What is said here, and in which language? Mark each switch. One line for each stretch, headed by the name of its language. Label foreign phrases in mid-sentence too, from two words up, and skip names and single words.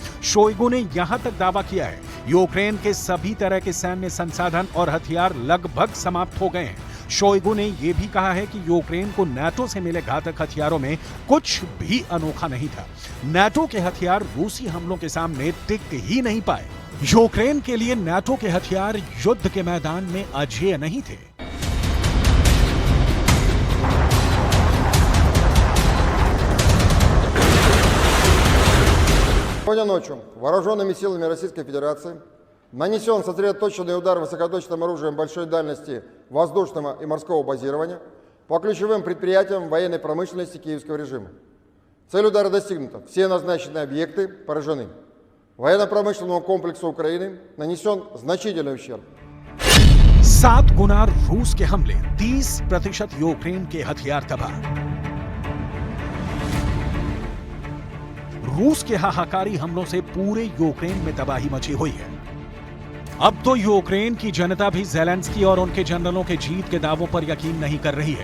Hindi: शोइगु ने यहां तक दावा किया है यूक्रेन के सभी तरह के सैन्य संसाधन और हथियार लगभग समाप्त हो गए हैं। शोइगु ने यह भी कहा है कि यूक्रेन को नाटो से मिले घातक हथियारों में कुछ भी अनोखा नहीं था। नाटो के हथियार रूसी हमलों के सामने टिक ही नहीं पाए। यूक्रेन के लिए नाटो के हथियार युद्ध के मैदान में अजेय नहीं थे।
Russian: Сегодня ночью вооруженными силами Российской Федерации нанесен сосредоточенный удар высокоточным оружием большой дальности воздушного и морского базирования по ключевым предприятиям военной промышленности киевского режима. Цель удара достигнута. Все назначенные объекты поражены. Военно-промышленному комплексу Украины нанесен значительный ущерб.
Hindi: 7 गुना रूस के हमले, 30% यूक्रेन के हथियार तबाह। रूस के हाहाकारी हमलों से पूरे यूक्रेन में तबाही मची हुई है। अब तो यूक्रेन की जनता भी ज़ेलेंस्की और उनके जनरलों के जीत के दावों पर यकीन नहीं कर रही है।